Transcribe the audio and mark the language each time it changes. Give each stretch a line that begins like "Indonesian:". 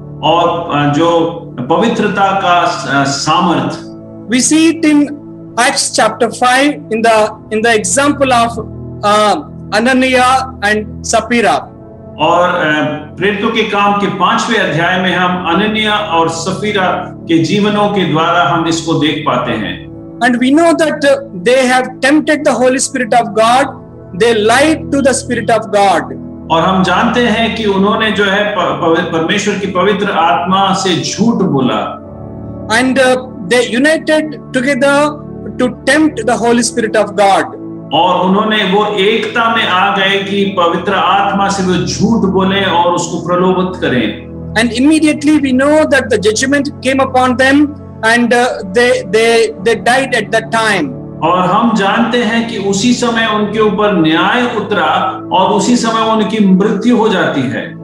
Hindi: और जो पवित्रता का सामर्थ,
English: We see it in Acts chapter 5 in the example of Ananias and Sapphira.
Hindi: और प्रेरितों के काम के 5वें अध्याय में हम अनन्या और सफीरा के जीवनों के द्वारा हम इसको देख पाते हैं।
English: And we know that they have tempted the Holy Spirit of God. They lied to the Spirit of God.
Hindi: और हम जानते हैं कि उन्होंने जो है परमेश्वर की पवित्र आत्मा से झूठ बोला।
English: And they united together to tempt the Holy Spirit of God.
Hindi: और उन्होंने वो एकता में आ गए कि पवित्र आत्मा से वो झूठ बोले और उसको प्रलोभित करें।
English: And immediately we know that the judgment came upon them and they died at that time.
Hindi: और हम जानते हैं कि उसी समय उनके ऊपर न्याय उतरा और उसी समय उनकी मृत्यु हो जाती है।